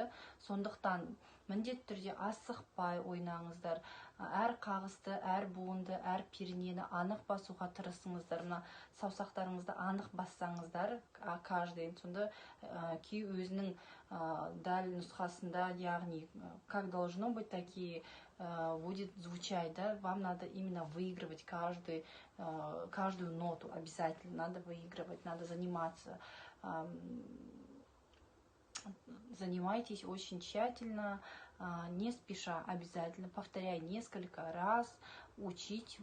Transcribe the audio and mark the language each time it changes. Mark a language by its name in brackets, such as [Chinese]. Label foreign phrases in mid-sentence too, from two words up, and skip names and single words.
[Kazakh] Сондықтан міндетті түрде асықпай ойнаңыздар. Әр қағысты, әр буынды, әр пернені анық басуға тырысыңыздар. Мына саусақтарыңызды анық бассаңыздар, каждый. Сонда күй өзінің дәл нұсқасында, яғни [Russian] как должно быть, такие будет звучать, да? Вам надо именно выигрывать каждую ноту обязательно. Надо выигрывать, надо заниматься. Занимайтесь очень тщательно, не спеша, обязательно, повторяй несколько раз, учить.